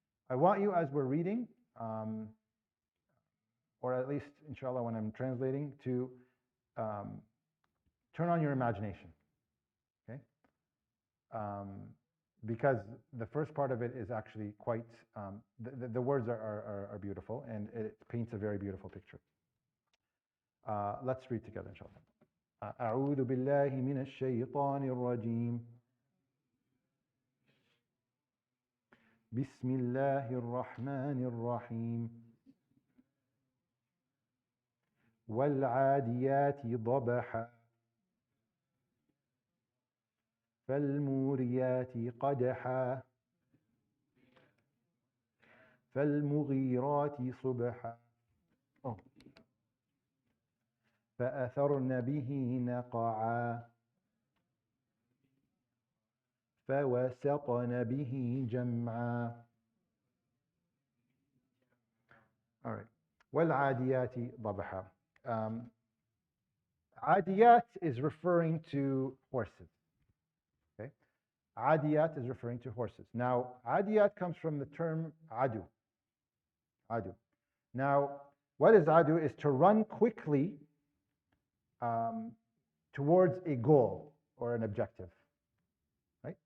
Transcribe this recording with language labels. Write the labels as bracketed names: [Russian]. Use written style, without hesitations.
[English] I want you, as we're reading, or at least, inshallah, when I'm translating, to turn on your imagination, okay? Because the first part of it is actually quite, the words are beautiful, and it paints a very beautiful picture. Let's read together, inshallah. [Arabic] أعوذ بالله من الشيطان الرجيم بسم الله الرحمن الرحيم والعاديات ضبحا فالموريات قدحا فالمغيرات صبحا فأثرن به نقعا فوسطن به جمعا. [English] All right. [Arabic] وَالْعَادِيَاتِ ضَبْحًا. [English] Adiyat is referring to horses. Okay? Adiyat is referring to horses. Now, adiyat comes from the term adu. Adu. Now, what is adu? Is to run quickly towards a goal or an objective. Right?